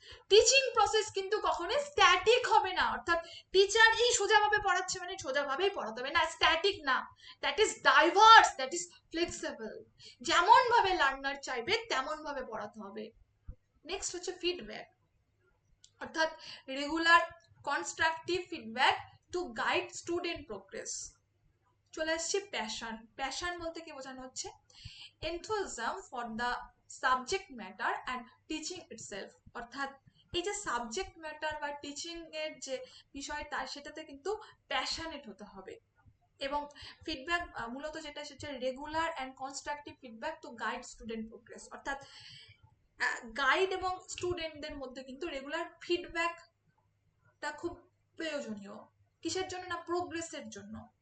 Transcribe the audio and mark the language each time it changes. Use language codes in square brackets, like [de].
[bn] Teaching process কিন্তু কখনোই static হবে না। অর্থাৎ টিচার এই সোজাভাবে পড়াচ্ছে মানে সোজাভাবেই পড়াতে হবে না, স্ট্যাটিক না, [en] That is diverse, that is flexible. [bn] যেমন ভাবে লার্নার চাইবে তেমন ভাবে পড়াতে হবে। নেক্সট হচ্ছে ফিডব্যাক, অর্থাৎ [en] Regular constructive feedback to guide student progress. [bn] চলে আসছে প্যাশন। প্যাশন বলতে কি বোঝানো হচ্ছে? [en] enthusiasm for the subject matter and teaching itself। [bn] অর্থাৎ এই যে সাবজেক্ট ম্যাটার বা টিচিং এর যে বিষয়, তার সেটাতে কিন্তু প্যাশনেট হতে হবে। এবং ফিডব্যাক মূলত যেটা সেটা regular and constructive feedback to guide student progress. অর্থাৎ গাইড এবং স্টুডেন্টদের মধ্যে কিন্তু রেগুলার ফিডব্যাকটা খুব প্রয়োজনীয়। কিসের জন্য না? প্রোগ্রেসের জন্য।